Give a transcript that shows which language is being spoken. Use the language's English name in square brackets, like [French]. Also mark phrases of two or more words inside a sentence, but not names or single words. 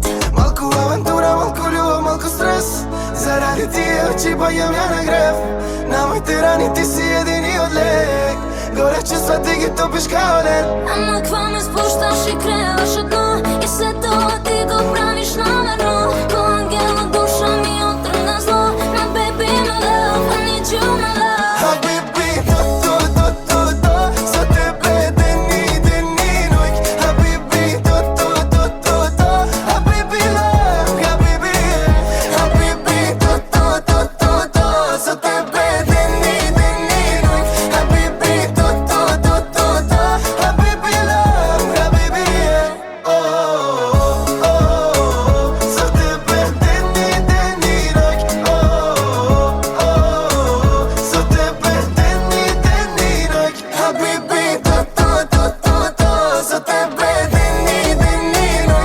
[Bulgarian] Малко авантура, малко любов, малко стрес. Заради тия очи боям я на грев. На моите рани ти си единият лек. Горе чувства ти ги топиш [Serbian] kao led. [Bulgarian] Ама какво ме спущаш и креваш едно и след това ти го правиш намерно. Ко ангел от душа ми отръгна зло. [English] My baby, my love, I need you, my love. [Serbian] Habibi, to za tebe den i noć. Habibi, to Habibi love, Habibi, Habibi, to za tebe den i noć. Habibi, to Habibi love, Habibi. Za tebe den i noć. Za tebe den i noć. Habibi, to za tebe den i noć.